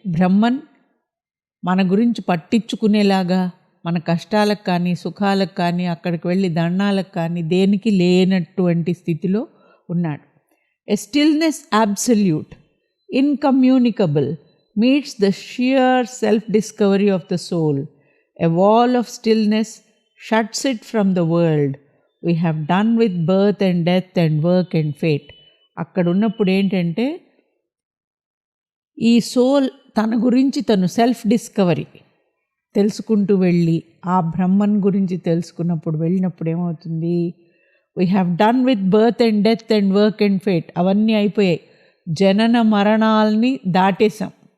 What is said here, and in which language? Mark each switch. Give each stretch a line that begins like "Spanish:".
Telugu: బ్రహ్మన్ మన గురించి పట్టించుకునేలాగా, మన కష్టాలకు కానీ సుఖాలకు కానీ అక్కడికి వెళ్ళి దండాలకు కానీ దేనికి లేనటువంటి స్థితిలో ఉన్నాడు.
English: A stillness absolute, incommunicable, meets the sheer self discovery of the soul. A wall of stillness shuts it from the world. We have done with birth and death and work and fate.
Telugu: అక్కడ ఉన్నప్పుడు ఏంటంటే ఈ సోల్ తన గురించి తను self discovery తెలుసుకుంటూ వెళ్ళి ఆ బ్రహ్మన్ గురించి తెలుసుకున్నప్పుడు వెళ్ళినప్పుడు ఏమవుతుంది?
English: We have done with birth and death and work and fate.
Telugu: అవన్నీ అయిపోయాయి, జనన మరణాలని దాటేశాం.